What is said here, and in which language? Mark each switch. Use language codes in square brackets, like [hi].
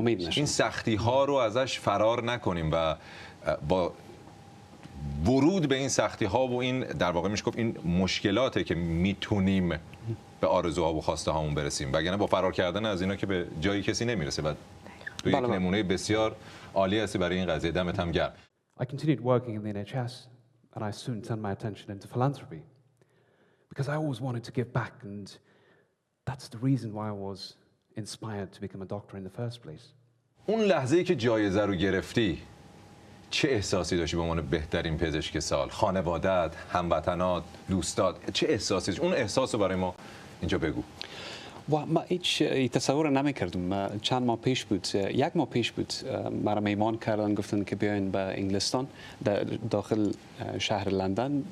[fa] این سختی ها رو ازش فرار نکنیم و با ورود به این سختی ها و این در واقع میشه گفت این مشکلاته که میتونیم به آرزوها و خواسته هامون برسیم، وگرنه با فرار کردن از اینا که به جایی کسی نمیرسه. و تو یک نمونه بسیار عالی هستی برای این قضیه. دمت هم گرم. [en] I continued working in the NHS and I soon turned my attention into philanthropy because I always wanted to give back, and that's the reason why I was inspired to become a doctor in the first place. [fa] اون لحظه‌ای که جایزه رو گرفتی چه احساسی داشتی به عنوان بهترین پزشک سال؟ خانواده‌ات، هموطنات، دوستات، چه احساسی داشتی؟ اون احساس رو برای ما اینجا بگو. و ما هیچ تصور نمی‌کردم. چند ماه پیش بود، 1 ماه پیش بود، مرا میمان کردن، گفتن که بیاین به انگلستان، داخل شهر لندن.